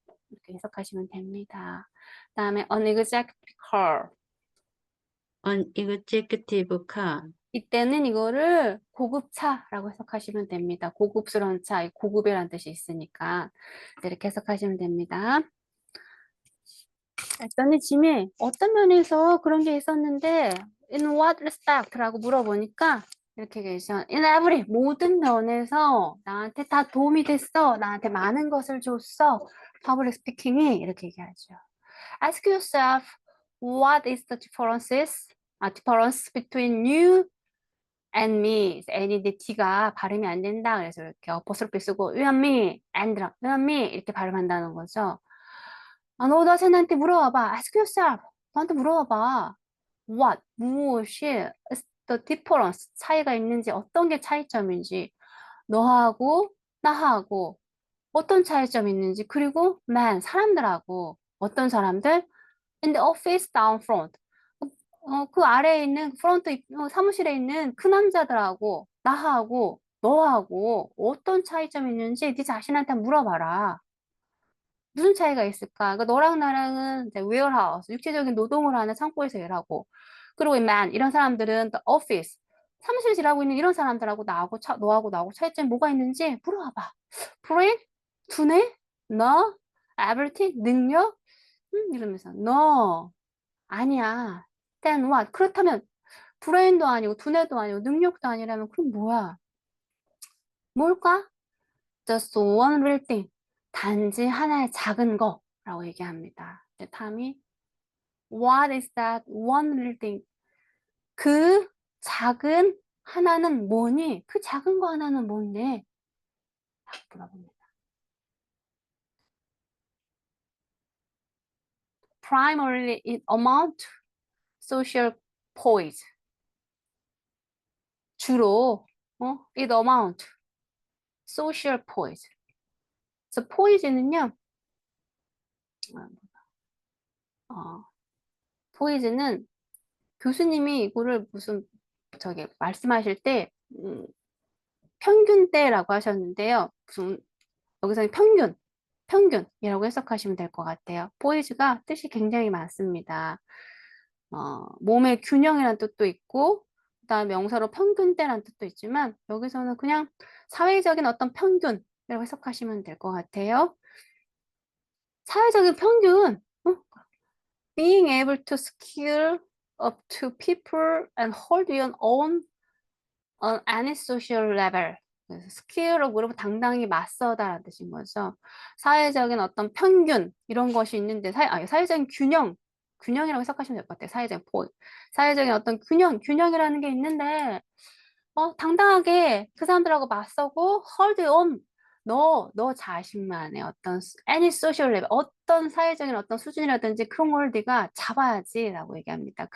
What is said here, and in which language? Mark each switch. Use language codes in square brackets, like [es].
[ko] 이렇게 해석하시면 됩니다. 그다음에 [en] an executive car. an executive car, [ko] 이때는 이거를 고급차라고 해석하시면 됩니다. 고급스러운 차, 고급이라는 뜻이 있으니까 이렇게 해석하시면 됩니다. 일단은 짐이 어떤 면에서 그런 게 있었는데 in what respect라고 물어보니까 이렇게 계셔. [en] in every [ko] 모든 면에서 나한테 다 도움이 됐어. 나한테 많은 것을 줬어. public speaking이 이렇게 얘기하죠. [en] Ask yourself what is the difference between you and me. [ko] N인데 T가 발음이 안 된다. 그래서 이렇게 어퍼스로피 쓰고 you and me 이렇게 발음한다는 거죠. 너 쟤한테 물어봐봐. [en] Ask yourself. [ko] 너한테 물어봐봐. What? 무엇이 [en] is the difference? [ko] 차이가 있는지, 어떤 게 차이점인지, 너하고 나하고 어떤 차이점이 있는지, 그리고 사람들하고 어떤 사람들? [en] In the office down front. [ko] 그 아래에 있는 사무실에 있는 그 남자들하고 나하고 너하고 어떤 차이점이 있는지 네 자신한테 물어봐라. 무슨 차이가 있을까? 그러니까 너랑 나랑은 이제 warehouse, 육체적인 노동을 하는 창고에서 일하고, 그리고 이 man, 이런 사람들은 the office, 사무실에서 일하고 있는 이런 사람들하고 너하고 나하고 차이점이 뭐가 있는지 물어봐봐. brain? 두뇌? 너? ability? 능력? 이러면서 [en] no, [ko] 아니야. [en] then what? [ko] 그렇다면 브레인도 아니고 두뇌도 아니고 능력도 아니라면 그럼 뭐야? 뭘까? [en] Just one little thing. [ko] 단지 하나의 작은 거라고 얘기합니다. 이제 탐이 [en] What is that one little thing? [ko] 그 작은 하나는 뭐니? 그 작은 거 하나는 뭔데? 딱 물어봅니다. [en] Primarily it amount to social poise. [ko] 주로 [en] it amount to social poise. [ko] 그래서 poise는요. 포이즈는 교수님이 이거를 무슨 저기 말씀하실 때 평균대라고 하셨는데요. 무슨 여기서는 평균이라고 해석하시면 될 것 같아요. 포이즈가 뜻이 굉장히 많습니다. 몸의 균형이라는 뜻도 있고, 그다음에 명사로 평균대라는 뜻도 있지만 여기서는 그냥 사회적인 어떤 평균이라고 해석하시면 될 것 같아요. 사회적인 평균, [en] being able to scale up to people and hold your own on any social level. [ko] 그래서 스킬로 그러면 당당히 맞서다라는 뜻인 거죠. 사회적인 어떤 평균 이런 것이 있는데 사회적인 균형이라고 해석하시면 될 것 같아요. 사회적인 포 사회적인 어떤 균형이라는 게 있는데 당당하게 그 사람들하고 맞서고 [en] hold on [ko] 너 자신만의 어떤 [en] any social level [ko] 어떤 사회적인 어떤 수준이라든지 그런 걸 네가 잡아야지라고 얘기합니다.